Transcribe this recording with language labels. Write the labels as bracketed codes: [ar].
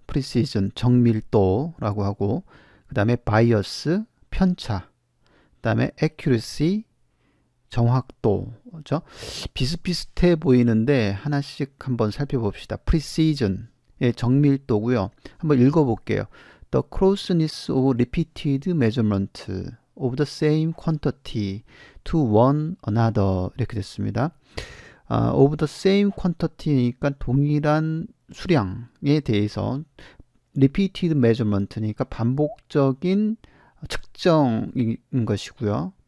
[ko] precision, 정밀도라고 하고, 그 다음에 bias, 편차, 그 다음에 accuracy, 정확도, 죠 비슷비슷해 보이는데 하나씩 한번 살펴봅시다. precision, 예, 정밀도고요. 한번 읽어볼게요. [en] The closeness of repeated measurement of the same quantity to one another [ko] 이렇게 됐습니다. [en] of the same quantity [ko] 니까 동일한 수량에 대해서 [en] repeated measurement [ko] 니까 반복적인 측정인 것이고요.